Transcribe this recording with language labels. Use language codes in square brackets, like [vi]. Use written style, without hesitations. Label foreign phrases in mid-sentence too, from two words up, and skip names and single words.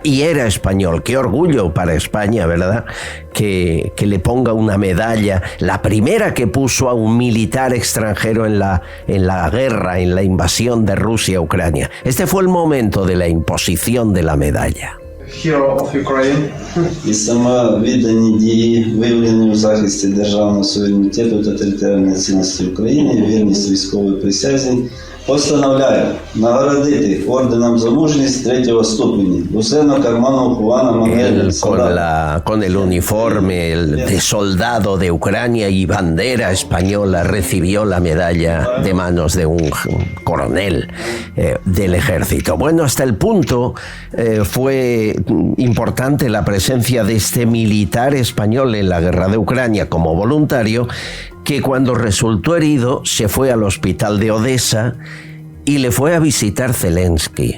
[es] Y era español. Qué orgullo para España, ¿verdad? Que le ponga una medalla, la primera que puso a un militar extranjero en la guerra, en la invasión de Rusia a Ucrania. Este fue el momento de la imposición de la medalla. [en] hero of Ukraine. [uk] І самовіддані дії, виявлені у захисті державного суверенітету та територіальної цілісності України, вірність військової присязі, постановляю наградити орденом за мужність 3-го ступеня Luceno Carmona Juana Manuel. [es] Con el uniforme de soldado de Ucrania y bandera española recibió la medalla de manos de un coronel del ejército. Bueno, hasta el punto fue importante la presencia de este militar español en la guerra de Ucrania como voluntario, que cuando resultó herido se fue al hospital de Odessa y le fue a visitar Zelensky.